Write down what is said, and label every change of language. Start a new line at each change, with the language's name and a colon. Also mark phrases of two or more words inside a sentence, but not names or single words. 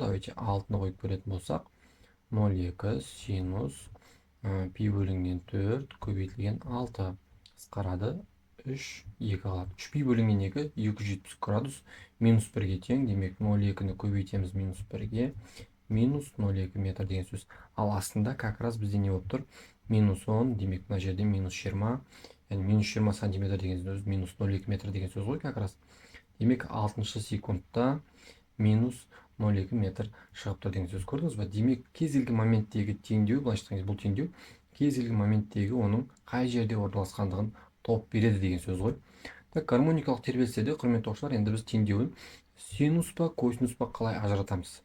Kazakh: Давайте 6-ны қойып көретін болсақ, 0,2 синус пи бөлінген 4 көбейтілген 6 қысқарады. 3, 2 қалады. 3 пи бөлінген 2, 270 градус минус 1-ге тең. Демек 0,2-ні көбейтеміз минус 1-ге. Минус 0,2 метр деген сөз. Ал астында
Russian: как раз
Kazakh: бізде не болып тұр? Минус 10, демек мына жерде минус 20. Яғни минус 20 сантиметр деген сөз, минус 0,2 метр деген сөз ғой
Russian: как раз.
Kazakh: Демек 6-шы секундта минус 0,2 метр шығып тұр деген сөз. Көрдіңіз ба? Демек кез келген моменттегі теңдеу, былайша айтқанда бұл теңдеу кез келген моменттегі оның қай жерде орналасқандығын тауып береді деген сөз ғой. Так, гармоникалық тербелістерде, құрметті оқушылар, енді біз теңдеуін синус па, косинус па қалай ажыратамыз?